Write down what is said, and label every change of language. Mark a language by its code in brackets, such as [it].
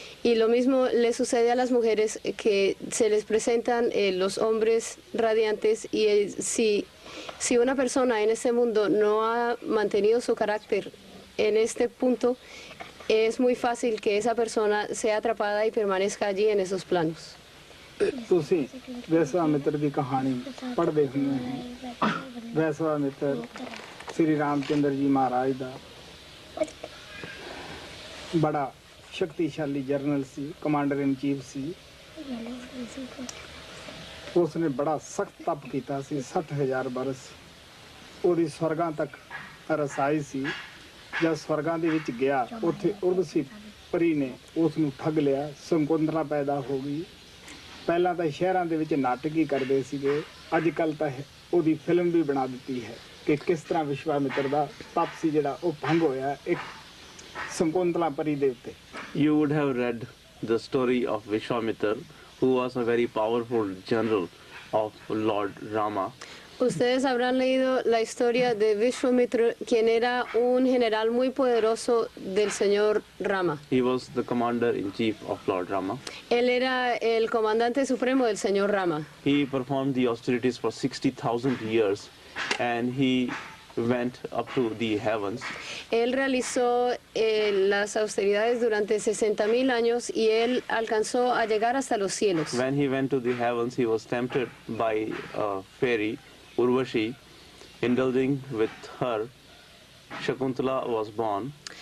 [es] Y lo mismo le sucede a las mujeres, que se les presentan los hombres radiantes, y si una persona en este mundo no ha mantenido su carácter en este punto, es muy fácil que esa persona sea atrapada y permanezca allí en esos planos. [pa] ਤੁਸੀਂ ਵਿਸ਼ਵਾਮਿਤਰ ਦੀ ਕਹਾਣੀ ਪੜ੍ਹਦੇ ਹੁੰਦੇ ਹੋ। ਵਿਸ਼ਵਾਮਿਤਰ ਸ੍ਰੀ ਰਾਮਚੰਦਰ ਜੀ ਮਹਾਰਾਜ ਦਾ ਬੜਾ ਸ਼ਕਤੀਸ਼ਾਲੀ general ਸੀ, commander ਇਨ chief ਸੀ। ਉਸਨੇ ਬੜਾ ਸਖਤ ਤਪ ਕੀਤਾ ਸੀ, 60,000 ਬਰਸ। ਉਹਦੀ ਸਵਰਗਾਂ ਤੱਕ ਰਸਾਈ ਸੀ। ਜਦ ਸਵਰਗਾਂ ਦੇ ਵਿੱਚ ਗਿਆ, ਉੱਥੇ ਉਰਵਸ਼ੀ ਪਰੀ ਨੇ ਉਸ ਨੂੰ ਠੱਗ ਲਿਆ, ਸ਼ਕੁੰਤਲਾ ਪੈਦਾ ਹੋ ਗਈ। ਪਹਿਲਾਂ ਤਾਂ ਸ਼ਹਿਰਾਂ ਦੇ ਵਿੱਚ ਨਾਟਕ ਹੀ ਕਰਦੇ ਸੀਗੇ, ਅੱਜ ਕੱਲ੍ਹ ਤਾਂ ਉਹਦੀ ਫਿਲਮ ਵੀ ਬਣਾ ਦਿੱਤੀ ਹੈ ਕਿ ਕਿਸ ਤਰ੍ਹਾਂ ਵਿਸ਼ਵਾਮਿਤਰ ਦਾ ਤਪ ਸੀ ਜਿਹੜਾ ਉਹ ਭੰਗ ਹੋਇਆ ਇੱਕ ਸ਼ਕੁੰਤਲਾ ਪਰੀ ਦੇ ਉੱਤੇ। [en] You would have read the story of Vishwamitra, who was a very powerful general of Lord Rama. [es] Ustedes habrán leído la historia de Vishwamitra, quien era un general muy poderoso del señor Rama. [en] He was the commander-in-chief of Lord Rama. [es] Él era el comandante supremo del señor Rama. [en] He performed the austerities for 60,000 years, and he went up to the heavens. [es] Él realizó las austeridades durante 60,000 años y él alcanzó a llegar hasta los cielos. [en] When he went to the heavens, he was tempted by a fairy, Urvashi. Indulging with her, Shakuntala was born.